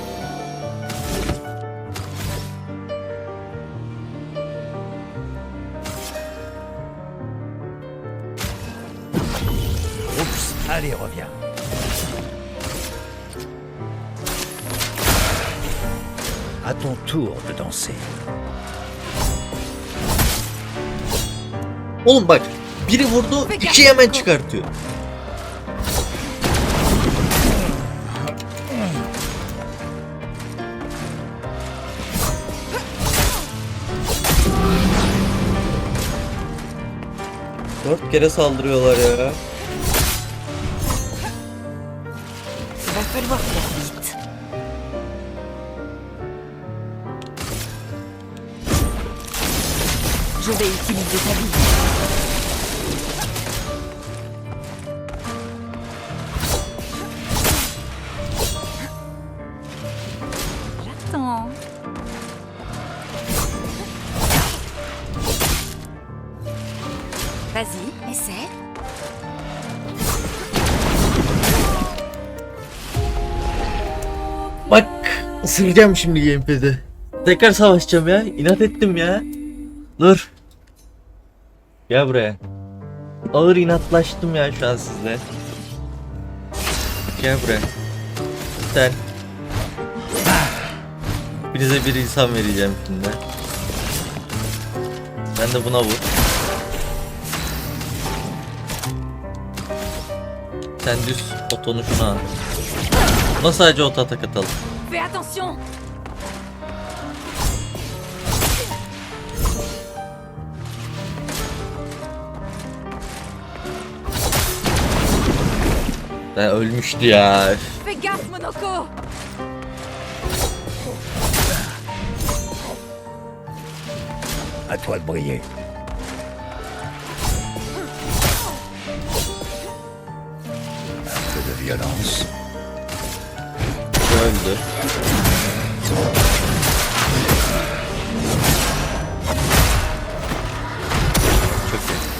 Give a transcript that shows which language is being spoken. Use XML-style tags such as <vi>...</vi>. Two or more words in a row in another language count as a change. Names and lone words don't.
<fr>Oups, allez, reviens. À ton tour de danser.</fr> <tr>Oğlum bak, biri vurdu, iki hemen çıkartıyor. Dört kere saldırıyorlar ya.</tr> <fr>Il va falloir faire vite. Je vais utiliser ta vie. J'attends. Vas-y, essaie.</fr> <tr>Bak, ısıracağım şimdi gamepad'i. Tekrar savaşacağım ya. İnat ettim ya. Dur. Gel buraya. Ağır inatlaştım ya şu an sizle. Gel buraya. Sen. Hepinize bir insan vereceğim şimdi. Sen de buna vur. Sen düz otonu şuna al. Buna sadece ot atak atalım.</tr> <fr>Fais attention.</fr> <tr>Ben ölmüştü ya.</tr> <fr>Fais gaffe, Monoko. À toi de briller. Un peu de violence.</fr> <tr>Öldü. Çok iyi.</tr>